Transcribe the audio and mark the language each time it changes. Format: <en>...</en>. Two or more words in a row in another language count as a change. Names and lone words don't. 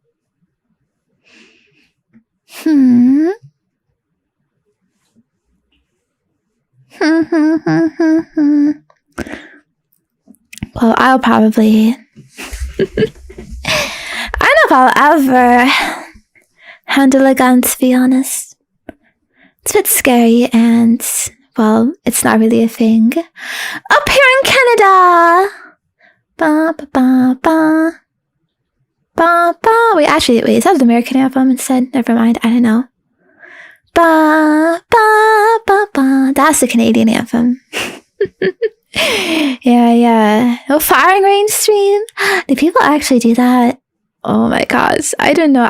<en>Well, I'll probably I don't know if I'll ever handle a gun, to be honest. It's a bit scary, and well, it's not really a thing. Up here in Canada! Ba ba ba ba. Ba ba. Wait, is that the American anthem instead? Never mind, I don't know. Ba ba ba ba. That's the Canadian anthem. Yeah. No firing range stream? Do people actually do that? Oh my gosh, I don't know.</en>